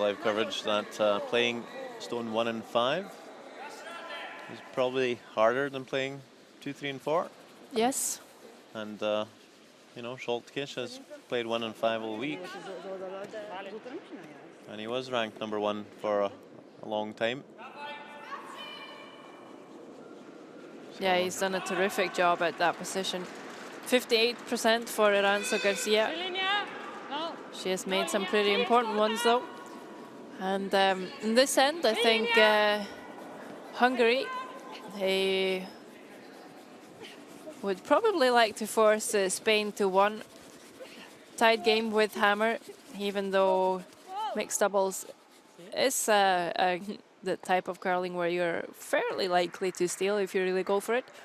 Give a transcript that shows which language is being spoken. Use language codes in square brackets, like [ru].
[en] live coverage that playing stone 1 and 5 is probably harder than playing 2, 3, and 4. Yes. And you know, Scholtkish has played 1 and 5 all week, [hu] Az oldalad, de azóta nem csinálja ezt. [en] and he was ranked number 1 for a long time. Yeah, he's done a terrific job at that position. 58% for Iranzo Garcia. [es] En línea. No. [en] She has made some pretty important ones though. And in this end, I think Hungary, they would probably like to force Spain to one tied game with hammer, even though mixed doubles is the type of curling where you're fairly likely to steal if you really go for it.